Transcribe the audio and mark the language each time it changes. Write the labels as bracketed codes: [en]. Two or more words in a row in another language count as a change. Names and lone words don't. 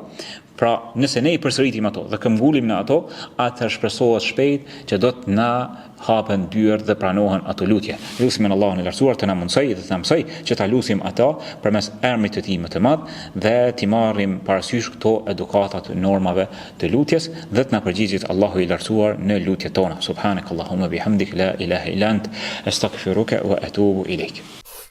[sq] Pra nëse ne i përsëritim ato dhe këmbgulim në ato, atëherë shpresohet shpejt që do të na hapen dyert dhe pranohen ato lutje. Lutim Allahun e lartësuar të na mundsoj dhe të na mësoj që ta lutim ato përmes emrit të tij më të madh, dhe t'i marrim parasysh këto edukatat e normave të lutjes, dhe të na përgjigjet Allahu i lartësuar në lutjet tona. [ar] سبحانك اللهم بحمدك، لا إله إلا أنت، أستغفرك وأتوب إليك.